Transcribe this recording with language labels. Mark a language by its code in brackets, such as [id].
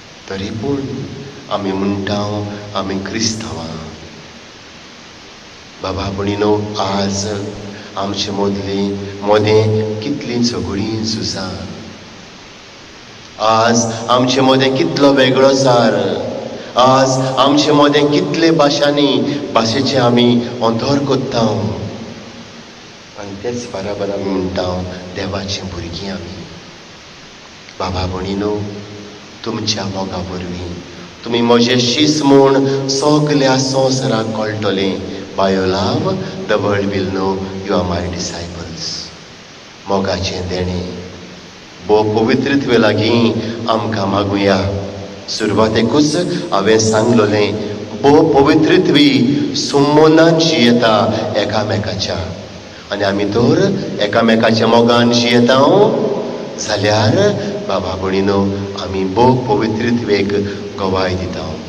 [kok] तरी पूण आमी म्हणटा आमी क्रिस्तांवां. बाबा भणीनो, आज आमचे मोदें कितलीं झगडीं झुजां. आज आमचे मोदें कितलो वेगळोसार. आज आमचे मोदें कितले भाशेचे आमी अंतर कोत्ता. आनी तेच बराबर आमी म्हणटा देवाचीं भुरगीं आमी. बाबा भणीनो, तुमच्या मोगा वरवीं तुमी म्हजें शीस म्हूण सगल्या संवसाराक कळटलें. [en] By your love, the world will know you are my disciples. [kok] मोगाचें देणें भोव पवित्रत्वे लागीं आमकां मागुया. सुरवातेकूच हांवें सांगलोलें भोव पवित्रत्वी सुमोनान जियेता एकामेकाच्या आनी आमी तर एकामेकाच्या मोगान जियेता जाल्यार बाबा भणीनो आमी भोव पवित्रत्वेक गवाय दिता.